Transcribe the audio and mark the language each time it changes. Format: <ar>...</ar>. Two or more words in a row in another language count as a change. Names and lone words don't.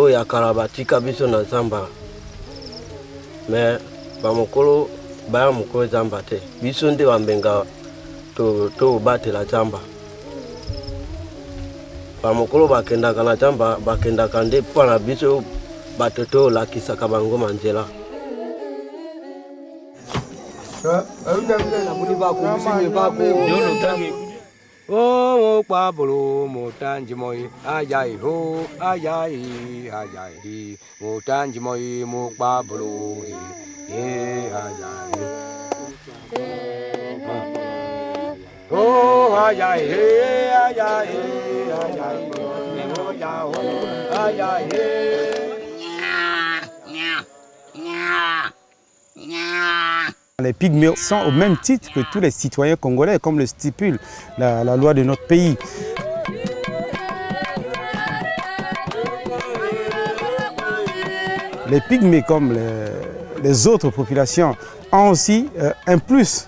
<ln>oyo akala batika biso na zamba me ba mokolo baya mokolo zamba te biso nte bambenga to batela zamba ba mokolo bakendaka na zamba bakendaka nde mpo na biso bato tolakisaka bango manzela. Oh, Pablo, Motanjimoy, ayay ho, ayay, ayay, Motanjimoy, Mo Pablo, ayay. Oh, ayay, ayay, ayay, ayay.</ln> <fr>Les Pygmées sont au même titre que tous les citoyens congolais, comme le stipule la loi de notre pays. Les Pygmées, comme les autres populations, ont aussi un plus.</fr>